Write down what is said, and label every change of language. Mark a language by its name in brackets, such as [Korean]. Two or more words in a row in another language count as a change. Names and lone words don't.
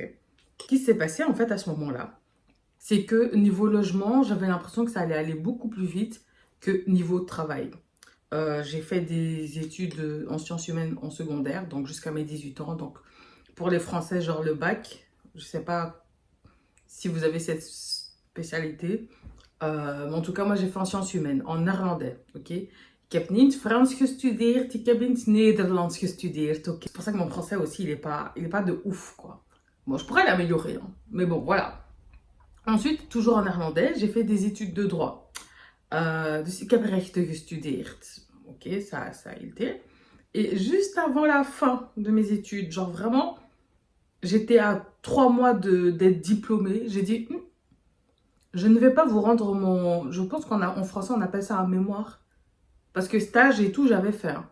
[French] Ce qui s'est passé en fait à ce moment-là, c'est que niveau logement, j'avais l'impression que ça allait aller beaucoup plus vite que niveau travail. J'ai fait des études en sciences humaines en secondaire, donc jusqu'à mes 18 ans. Donc pour les Français, genre le bac, je sais pas si vous avez cette spécialité. Mais en tout cas, moi, j'ai fait en sciences humaines, en néerlandais, ok? [Dutch] Ik heb niet Frans gestudeerd, ik heb in het Nederlands gestudeerd, ok? [French] C'est pour ça que mon français aussi, il est pas de ouf, quoi. Bon, je pourrais l'améliorer, hein, mais bon, voilà. Ensuite, toujours en néerlandais, j'ai fait des études de droit. [Dutch] Dus ik heb rechten gestudeerd. [French] Ok, ça a été. Et juste avant la fin de mes études, genre vraiment, j'étais à 3 mois d'être diplômée, j'ai dit... Je ne vais pas vous rendre mon... Je pense qu'en français, on appelle ça un mémoire. Parce que stage et tout, j'avais fait.